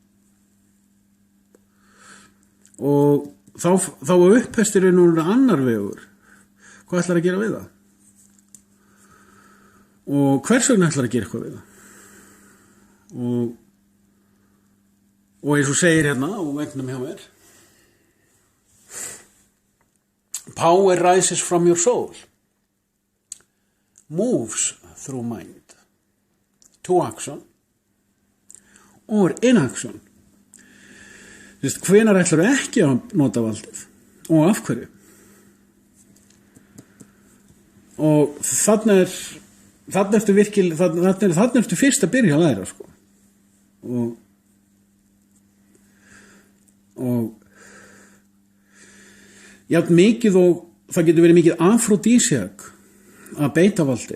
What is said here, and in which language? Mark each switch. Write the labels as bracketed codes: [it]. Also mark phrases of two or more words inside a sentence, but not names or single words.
[is] Og þá upphestir er núna annar vegur. Hvað ætlar að gera við það? Og hvers vegna ætlar að gera eitthvað við það? Og eins og segir hérna á veggnum hjá mér, [en] power rises from your soul, moves through mind to action or inaction. [is] Hvenær ætlar ekki að nota valdið og af hverju? Og þarna ertu fyrst að byrja að læra, sko. Og jafn mikið og það getur verið mikið afrodísiak að beita valdi.